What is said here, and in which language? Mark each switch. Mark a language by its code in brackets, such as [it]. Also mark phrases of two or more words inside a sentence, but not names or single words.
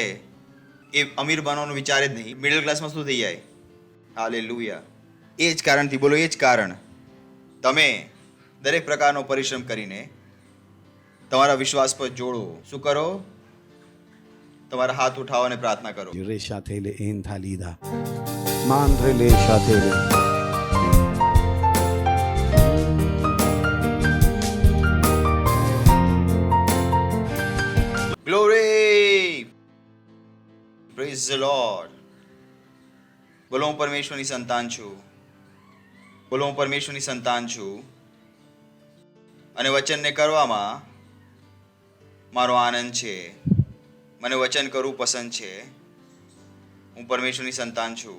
[gu] એ અમીર બનવાનું વિચારે જ નહીં. મિડલ ક્લાસમાં શું થઈ જાય? હાલેલુયા. એ જ કારણથી, બોલો, એ જ કારણ તમે દરેક પ્રકારનો પરિશ્રમ કરીને તમારા વિશ્વાસ પર જોડો. શું કરો? તમારા હાથ ઉઠાવો અને પ્રાર્થના કરો. Reshatele enthalida. Mandrele shatele. [en] Glory! Praise the Lord. [gu] બોલો, હું પરમેશ્વરની સંતાન છું. બોલો, હું પરમેશ્વરની સંતાન છું. અને વચનને કરવામાં મારો આનંદ છે. મને વચન કરવું પસંદ છે. હું પરમેશ્વરની સંતાન છું.